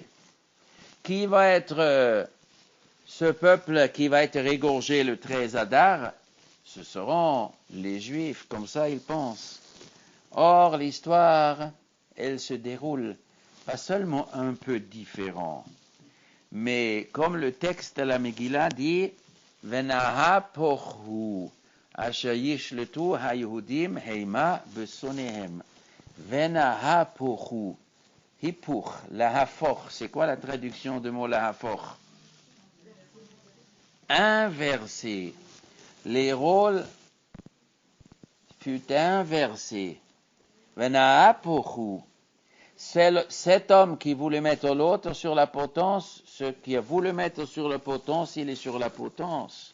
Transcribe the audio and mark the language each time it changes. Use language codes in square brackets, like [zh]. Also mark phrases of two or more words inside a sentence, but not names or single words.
[fr] Qui va être ce peuple qui va être égorgé le 13 Adar? Ce seront les Juifs, comme ça ils pensent. Or, l'histoire, elle se déroule pas seulement un peu différent, mais comme le texte de la Megillah dit, [he] ונהפוך הוא אשר ישלטו היהודים המה בשונאיהם. ונהפוך. היפוך, להפוך. [fr] C'est quoi la traduction du mot lahafoch? Inversé. Les rôles furent inversés. [he] Venahapochu. [fr] Cet homme qui voulait mettre l'autre sur la potence, ce qui a voulu mettre sur la potence, il est sur la potence.